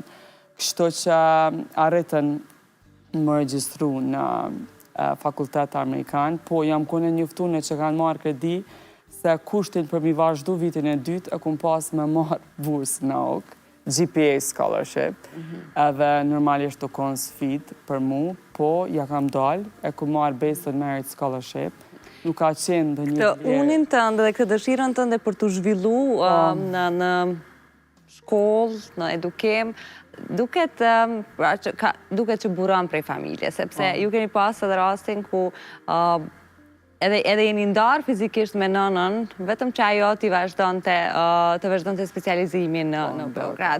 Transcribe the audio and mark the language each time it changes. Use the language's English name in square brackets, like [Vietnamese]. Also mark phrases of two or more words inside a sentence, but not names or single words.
[Albanian] Kështu që arritën më regjistru në fakultet amerikan, po jam kone njoftune që kanë marrë kredi, se kushtin për mi vazhdu vitin e dytë, e kum pas me marrë bursë në AUK, [English] GPA scholarship, [Albanian] edhe normalisht të konë sfit për mu, po ja kam dalë, e kum marrë [English] based on merit scholarship. [Albanian] nuk ka qenë dhe një Këtë unin tënde dhe këtë dëshirën tënde për të zhvillu në shkollë, në edukim, duket që buron prej familje, sepse ju keni pas edhe rastin ku edhe jeni ndarë fizikisht me nënën, vetëm që ajo të vazhdonte specializimin në Beograd.